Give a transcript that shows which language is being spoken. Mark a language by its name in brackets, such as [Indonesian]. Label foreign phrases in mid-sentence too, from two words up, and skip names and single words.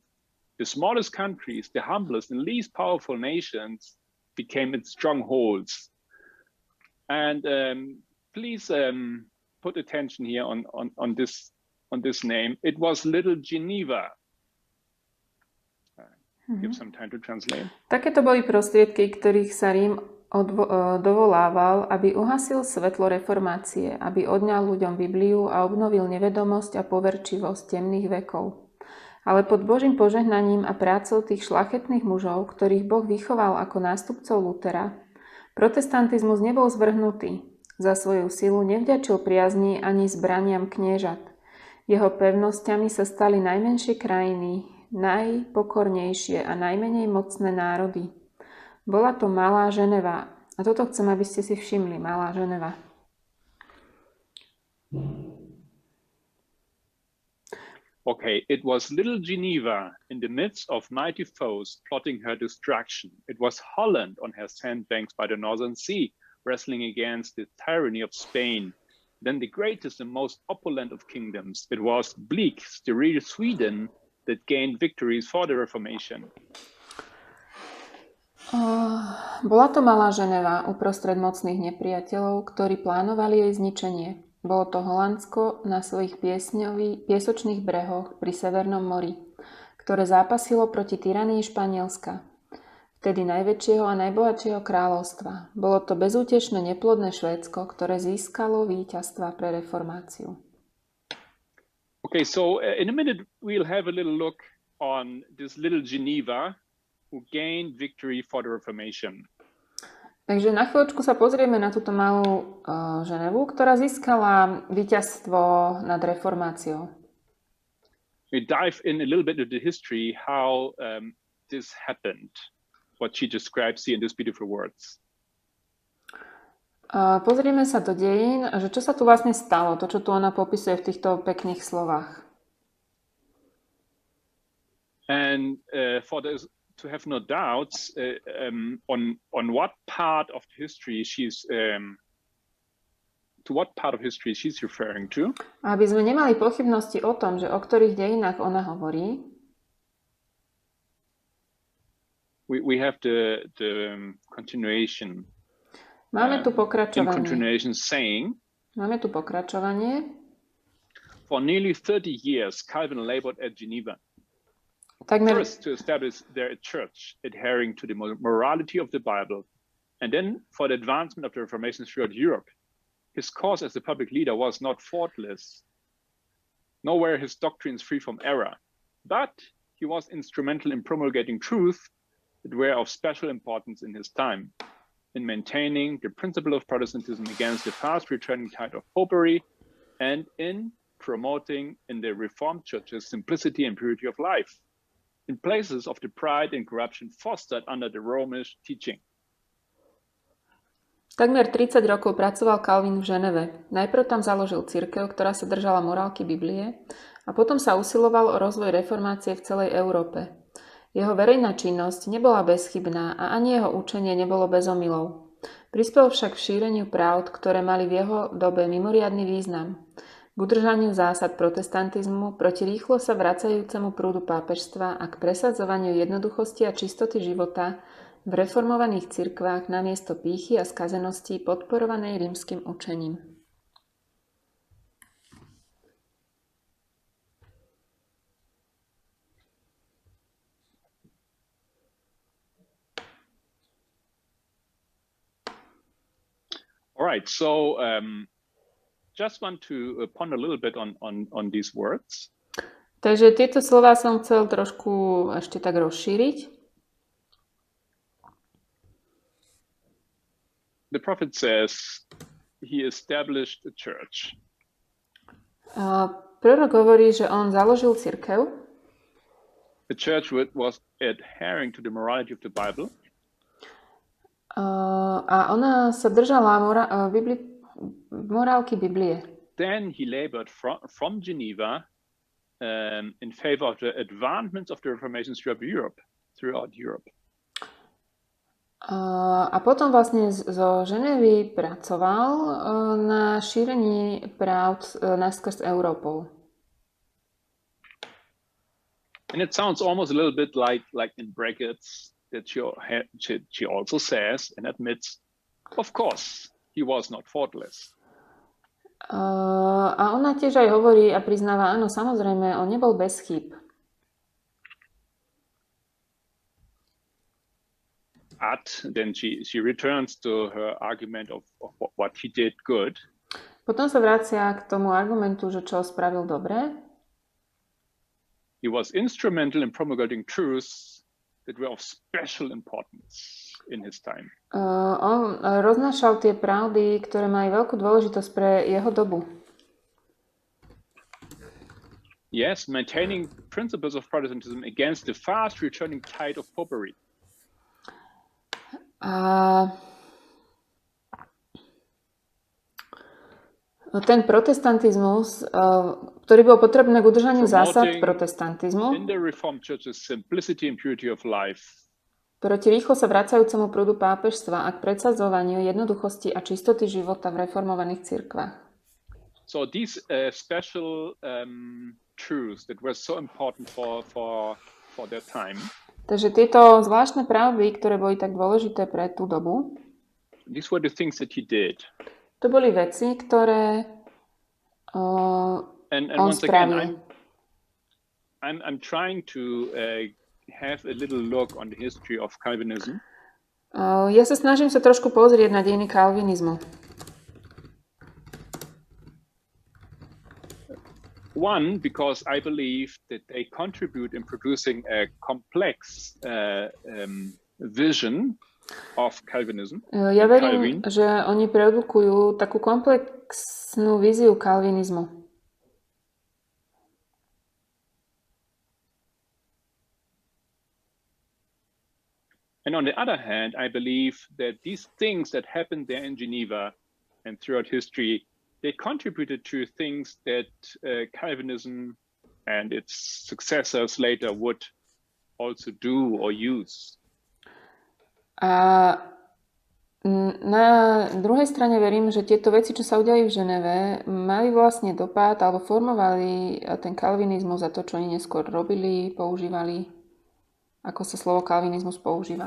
[English] The smallest countries, the humblest and least powerful nations became its strongholds. And please put attention here on this name. It was Little Geneva. Give some time to translate. [Slovak] Takéto boli prostriedky, ktorých sa Rím dovolával, aby uhasil svetlo reformácie, aby odňal ľuďom Bibliu a obnovil nevedomosť a poverčivosť temných vekov. Ale pod Božím požehnaním a prácou tých šľachetných mužov, ktorých Boh vychoval ako nástupcov Lutera, protestantizmus nebol zvrhnutý. Za svoju silu nevďačil priazni ani zbraniam kniežat. Jeho pevnosťami sa stali najmenšie krajiny, najpokornejšie a najmenej mocné národy. Bola to Malá Ženeva. A toto chcem, aby ste si všimli. Malá Ženeva. [English] Okay, it was little Geneva in the midst of mighty foes plotting her destruction. It was Holland on her sandbanks by the Northern Sea, wrestling against the tyranny of Spain. Then the greatest and most opulent of kingdoms. It was bleak, sterile Sweden that gained victories for the Reformation. [Slovak] Bola to Malá Ženeva uprostred mocných nepriateľov, ktorí plánovali jej zničenie. Bolo to Holandsko na svojich piesočných brehoch pri Severnom mori, ktoré zápasilo proti tyranii Španielska, vtedy najväčšieho a najbohatšieho kráľovstva. Bolo to bezútešné neplodné Švédsko, ktoré získalo víťazstva pre reformáciu. [English] Okay, so in a minute we'll have a little look on this little Geneva who gained victory for the Reformation. [Slovak] Takže na chvíľočku sa pozrieme na túto malú Ženevu, ktorá získala víťazstvo nad reformáciou. [English] We dive in a little bit into the history how this happened, what she describes here in these beautiful words. [Slovak] Pozrieme sa do dejín, že čo sa tu vlastne stalo, to, čo tu ona popisuje v týchto pekných slovách. [English] And for this to have no doubts on what part of history to what part of history she's referring to. [Slovak] Aby sme nemali pochybnosti o tom, že o ktorých dejinách ona hovorí. [English] We have the continuation. [Slovak] Máme tu pokračovanie. [English] In continuation saying. [Slovak] Máme tu pokračovanie. [English] For nearly 30 years, Calvin labored at Geneva. First to establish there a church adhering to the morality of the Bible, and then for the advancement of the Reformation throughout Europe. His course as a public leader was not faultless. Nowhere his doctrines free from error, but he was instrumental in promulgating truth that were of special importance in his time, in maintaining the principle of Protestantism against the fast returning tide of popery, and in promoting in the Reformed churches simplicity and purity of life, in places of the pride and corruption fostered under the Romish teaching. [Slovak] Takmer 30 rokov pracoval Kalvín v Ženeve. Najprv tam založil cirkev, ktorá sa držala morálky Biblie, a potom sa usiloval o rozvoj reformácie v celej Európe. Jeho verejná činnosť nebola bezchybná a ani jeho učenie nebolo bez omylov. Prispel však v šíreniu právd, ktoré mali v jeho dobe mimoriadny význam. K udržaniu zásad protestantizmu, proti rýchlo sa vracajúcemu prúdu pápežstva a k presadzovaniu jednoduchosti a čistoty života v reformovaných cirkvách namiesto pýchy a skazenosti podporovanej rímskym učením. [English] All right, so just want to ponder a little bit on these words. [Slovak] Takže tieto slová som chcel trošku ešte tak rozšíriť. [English] The prophet says he established a church. [Slovak] Prorok hovorí, že on založil cirkev. [English] The church was adhering to the morality of the Bible. [Slovak] A ona sa držala morálky Biblie. [English] Then he labored from Geneva in favor of the advancements of the Reformation throughout Europe. [Slovak] A potom vlastne zo Ženevy pracoval na šírení právd naskrz Európou. [English] And it sounds almost a little bit like in brackets that she also says and admits, of course, he was not faultless. [Slovak] A ona tiež aj hovorí a priznáva, áno, samozrejme, on nebol bez chýb. [English] But then she returns to her argument of what he did good. [Slovak] Potom sa vracia k tomu argumentu, že čo spravil dobre. [English] He was instrumental in promulgating truths that were of special importance in his time. [Slovak] On roznášal tie pravdy, ktoré mali veľkú dôležitosť pre jeho dobu. [English] Yes, maintaining principles of Protestantism against the fast returning tide of popery. [Slovak] A ten protestantizmus, ktorý bol potrebný k udržaniu zásad protestantizmu, proti rýchlo sa vracajúcemu prúdu pápežstva a k predsadzovaniu jednoduchosti a čistoty života v reformovaných cirkvách. [English] So these special truths that were so important for their time. [Slovak] Takže tieto zvláštne pravdy, ktoré boli tak dôležité pre tú dobu, [English] these were the things that he did. [Slovak] To boli veci, ktoré on spravil. [English] I'm trying to have a little look on the history of Calvinism. [Slovak] Ja sa snažím sa trošku pozrieť na dejiny kalvinizmu. [English] One, because I believe that they contribute in producing a complex vision of Calvinism. [Slovak] Ja verím, že oni produkujú takú komplexnú víziu kalvinizmu. [English] And on the other hand, I believe that these things that happened there in Geneva and throughout history, they contributed to things that Calvinism and its successors later would also do or use. [Slovak] A na druhej strane verím, že tieto veci, čo sa udiali v Ženeve, mali vlastne dopad alebo formovali ten kalvinizmus a to, čo oni neskôr robili, používali, ako sa slovo kalvinizmus používa.